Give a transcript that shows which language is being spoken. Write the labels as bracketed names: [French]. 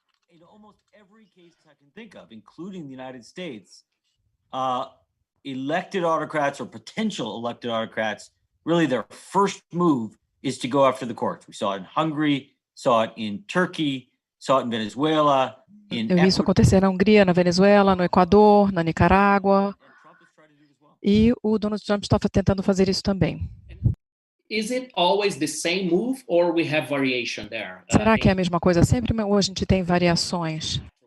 [English] In almost every case I can think of, including the United States, elected autocrats or potential elected autocrats, really their first move is to go after the courts. We saw it in Hungary, saw it in Turkey, saw it in Venezuela. [Portuguese] Eu vi isso acontecer na Hungria, na Venezuela, no Equador, na Nicarágua. E o Donald Trump está tentando fazer isso também. [English] Is it always the same move or we have variation there? [Portuguese] Será que é a mesma coisa sempre ou a gente tem variações?